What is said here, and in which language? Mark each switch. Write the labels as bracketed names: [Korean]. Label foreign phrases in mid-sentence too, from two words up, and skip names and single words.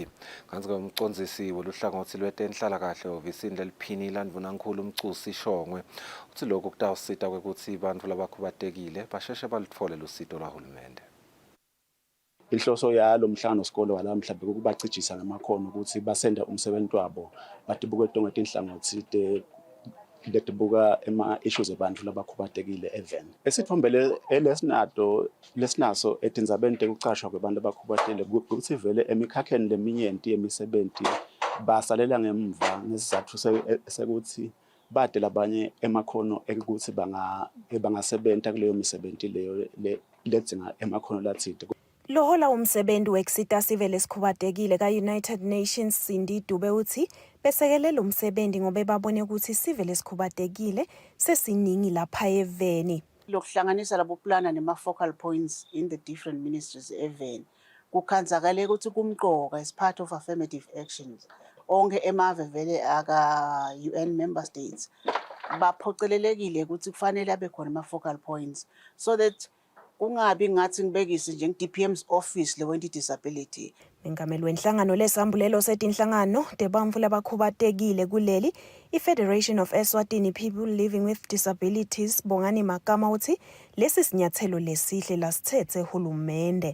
[Swati] Kanti umcondzisi weluhlangothi lwetenhlalakahle ovisini leliphini landvunankulu Mcusi Shongwe uthi lokhu kutawusita kwekuthi bantfu labakhubatekile basheshe balithole lusito lwahulumende. Inhloso yalo mhlangano sikolo wala mhlawumbe ukubacijisa ngamakhono ukuthi basenda umsebenzi wabo batibuke tonke tinhlangothi letibuka ema-issues abantu labakhubatekile event. Esithombele lesinaso etindzabeni tekucashwa kwabantu abakhubatekile ukuthi vele emikhakheni leminyenti yemisebenzi basalela ngemva ngesizathu sekuthi bade labanye emakhono ekuthi bangasebenta kuleyo misebenzi leyo ledzinga emakhono lathile. Lohola umsebenzi wekusita sivele esikhubatekile ka-United Nations Cindy Dube uthi besekele lo msebenzi ngoba babone ukuthi sivele esikhubatekile sesiningi lapha eveni. Lokuhlanganisa labo plana nema- [English] focal points in the different ministries [Swati] eveni kukhandzakale ukuthi kumqoka [English] as part of affirmative actions. [Swati] Onke emave vele aka- [English] UN member states [Swati] baphocelelekile ukuthi kufanele abe khona ama- [English] focal points so that [Swati] kungabi ngathi ngibekise nje nge-DPM's office lewe disability. Mengameli wenhlangano lesambulelo setinhlangano tebantfu labakhubatekile kuleli i-Federation of Eswatini People Living with Disabilities Bongani Makama uthi lesi sinyathelo lesihle lasithethe hulumende.